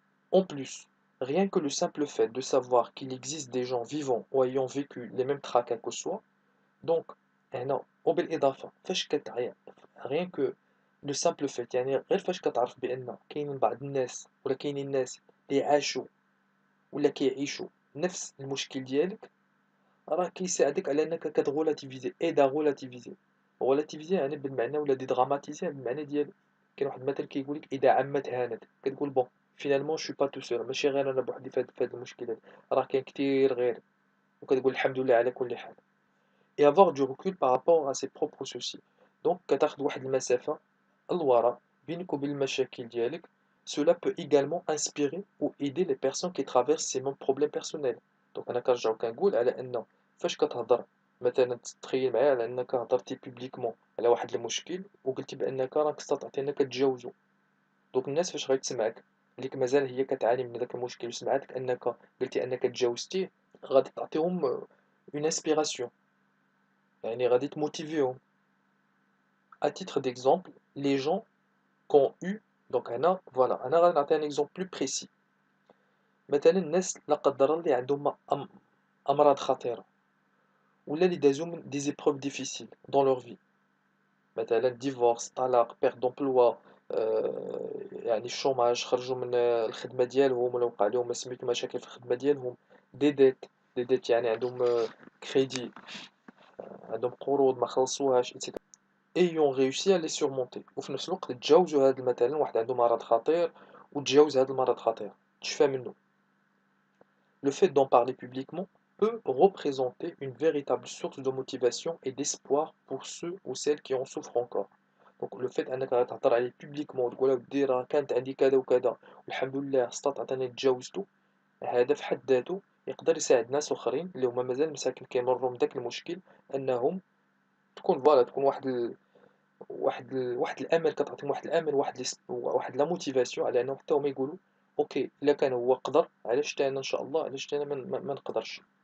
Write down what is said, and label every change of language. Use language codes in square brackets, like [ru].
[fr] En plus, rien que le simple fait de savoir qu'il existe des gens vivants ou ayant vécu les mêmes tracas que soi, donc [ar] هنا وبالإضافة فاش كتعيا [fr] rien que le simple fait، [ar] يعني غير فاش كتعرف بأن كاينين بعض الناس ولا كاينين ناس اللي عاشوا ولا كيعيشوا نفس المشكل ديالك، راه كيساعدك على أنك كتغولاتيفيزي، إيدا غولاتيفيزي. غولاتيفيزي يعني بالمعنى ولا ديدغاماتيزي بالمعنى ديال كاين واحد المثل كيقولك إذا عمت هانت، كتقول بون فينالمون شو با تو سول، ماشي غير أنا بوحدي في هاد المشكل هاد، راه كاين كتير غيري، وكتقول الحمد لله على كل حال. [fr] et avoir du recul par rapport à ses propres soucis. [ar] donc كتاخد واحد المسافة الوراء بينك وبين المشاكل ديالك. [fr] cela peut également inspirer ou aider les personnes qui traversent ces mêmes problèmes personnels. [ar] donc أنا كنرجع كنقول على أن فاش كتهضر مثلا تخيل معايا على أنك هضرتي بوبليكمون على واحد المشكل وقلتي بأنك راك استطعتي أنك تجاوزو، دوك الناس فاش غيتسمعك اللي مازال هي كتعاني من داك المشكل وسمعاتك أنك قلتي أنك تجاوزتيه، غادي تعطيهم [fr] une inspiration، [ar] يعني غادي تموتيفيهم. [fr] À titre d'exemple, les gens qui ont eu donc [ar] هنا فوالا أنا غادي نعطي [fr] un exemple plus précis. [ar] مثلا الناس لا قدر الله اللي عندهم أمراض خطيرة ولا اللي دازو من [fr] des épreuves difficiles dans leur vie، [ar] مثلا ديفورس، طلاق، بيرت دومبلوا، يعني الشوماج، خرجوا من الخدمة ديالهم ولا وقع لهم ما سميتو مشاكل في الخدمة ديالهم، دي ديت يعني عندهم كريدي، عندهم قروض ما خلصوهاش ايتترا، ايون [fr] réussi à les surmonter، [ar] وفي نفس الوقت تجاوزوا هاد مثلا واحد عنده مرض خطير وتجاوز هاد المرض خطير تشفى منه. [fr] Le fait d'en parler publiquement peut représenter une véritable source de motivation et d'espoir pour ceux ou celles qui en souffrent encore. [ar] Donc le fait انك تهضر عليه publiquement وتقول اودي راه كانت عندي كذا وكذا والحمد لله استطعت انني تجاوزته، هذا في حد ذاته يقدر يساعد ناس اخرين اللي هما مازال مساكن كيمروا من داك المشكل، انهم تكون فوالا تكون واحد الامل، كتعطيهم واحد الامل، واحد لا موتيفاسيون على انهم حتى هما يقولوا اوكي الا كان هو قدر علاش حتى انا ان شاء الله، علاش حتى انا ما نقدرش.